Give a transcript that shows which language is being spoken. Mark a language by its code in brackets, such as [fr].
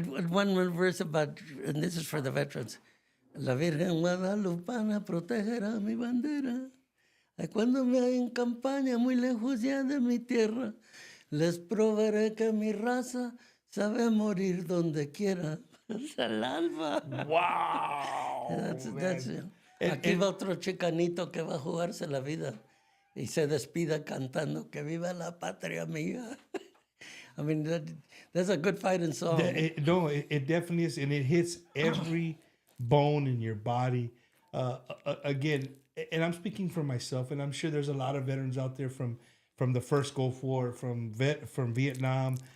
[en] one verse about, and this is for the veterans. [es] La Virgen Guadalupana protegerá mi bandera. Ay, cuando me hay en campaña muy lejos ya de mi tierra, les probaré que mi raza sabe morir donde quiera. Al alba. [en] wow. That's it. And- [es] Aquí va otro chicanito que va a jugarse la vida y se despida cantando que viva la patria mía. [en] I mean, that's a good fighting song. It definitely is, and it hits every bone in your body. Again, and I'm speaking for myself, and I'm sure there's a lot of veterans out there from the first Gulf War, from Vietnam.